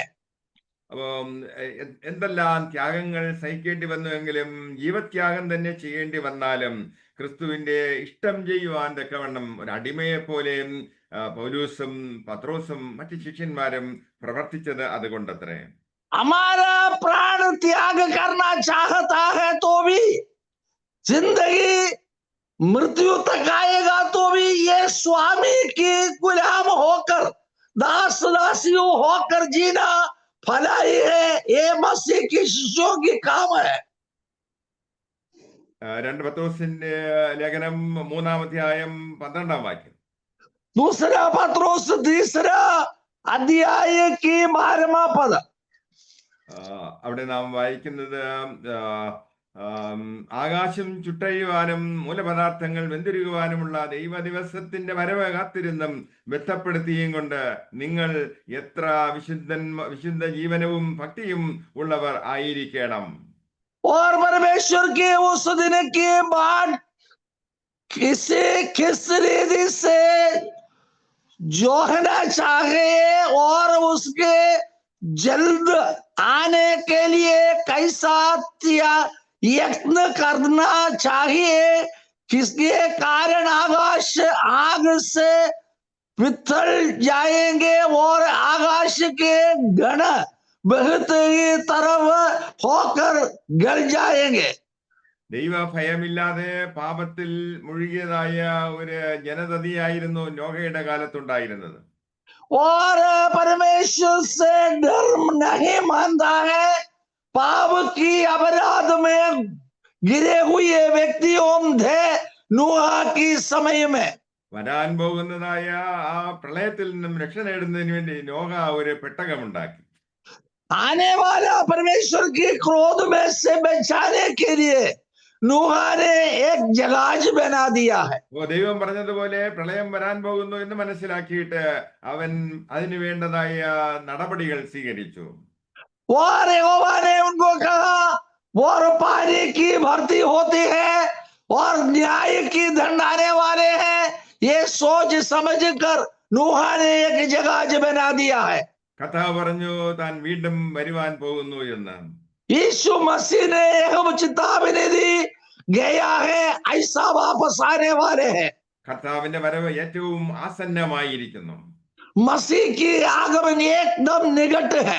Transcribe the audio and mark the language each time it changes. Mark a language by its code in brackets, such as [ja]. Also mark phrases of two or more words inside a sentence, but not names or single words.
[ml] അപ്പം എന്തെല്ലാം ത്യാഗങ്ങൾ സഹിക്കേണ്ടി വന്നുവെങ്കിലും, ജീവത്യാഗം തന്നെ ചെയ്യേണ്ടി വന്നാലും ക്രിസ്തുവിന്റെ ഇഷ്ടം ചെയ്യുവാൻ തക്കവണ്ണം ഒരു അടിമയെ പോലെ പൗലോസും പത്രോസും മറ്റ് ശിഷ്യന്മാരും പ്രവർത്തിച്ചത് അതുകൊണ്ടത്രേ. [hi] हमारा प्राण त्याग करना चाहता है तो भी, जिंदगी मृत्यु तक आएगा तो भी ये स्वामी की गुलाम होकर, दास दासियों होकर जीना भलाई है। ये मसीह की शिष्यों की काम है। [ml] 2 പത്രോസിന്റെ ലേഖനം 3-ാം അധ്യായം 12-ാം വാക്യം. [hi] दूसरा पत्रोस तीसरा अध्याय की 12वां पद. [ml] അവിടെ നാം വായിക്കുന്നത്, ആകാശം ചുട്ടഴിയുവാനും മൂലപദാർത്ഥങ്ങൾ വെന്തുരുകുവാനുമുള്ള ദൈവദിവസത്തിന്റെ വരവ് കാത്തിരുന്നും ബന്ധപ്പെടുത്തിയും കൊണ്ട് നിങ്ങൾ എത്ര വിശുദ്ധ ജീവനവും ഭക്തിയും ഉള്ളവർ ആയിരിക്കണം. [hi] और परमेश्वर के उस दिन के बाद किसी किस रीति से जोहना चाहे और उसके जल्द आने के लिए कैसा यत्न करना चाहिए, किसके कारण आकाश आग से पिघल जाएंगे और आकाश के गण बहुत ही तरफ होकर गल जाएंगे. [ml] ദൈവ ഭയമില്ലാതെ പാപത്തിൽ മുഴുകിയതായ ഒരു ജനതയായിരുന്നു നോഹയുടെ കാലത്തുണ്ടായിരുന്നത്. [hi] और परमेश्वर से डर नहीं मानता है, पाप की अपराध में गिरे हुए व्यक्तियों थे नूह की समय में. [ml] വരാൻ പോകുന്നതായ ആ പ്രളയത്തിൽ നിന്നും രക്ഷ നേടുന്നതിന് വേണ്ടി നോഹ ഒരു പെട്ടകമുണ്ടാക്കി. [hi] आने वाला परमेश्वर के क्रोध में से बचाने के लिए नूह ने एक जहाज बना दिया है. [ml] ദൈവം പറഞ്ഞതുപോലെ പ്രളയം വരാൻ പോകുന്നു എന്ന് മനസ്സിലാക്കിയിട്ട് അവൻ അതിനു വേണ്ടതായ നടപടികൾ സ്വീകരിച്ചു. [hi] और यहोवा ने उनको कहा, और पानी की भर्ती होती है और न्याय की दंड आने वाले हैं, ये सोच समझ कर नूह ने एक जहाज बना दिया है. [ml] കർത്താവ് പറഞ്ഞു താൻ വീണ്ടും വരുവാൻ പോകുന്നു എന്ന്. [hi] यीशु मसीह ने एक चेतावनी दी, गया है ऐसा वापस आने वाले हैं. [ml] കർത്താവിന്റെ വരവ് ഏറ്റവും ആസന്നമായിരിക്കുന്നു. [hi] मसीह की आगमन एकदम निकट है.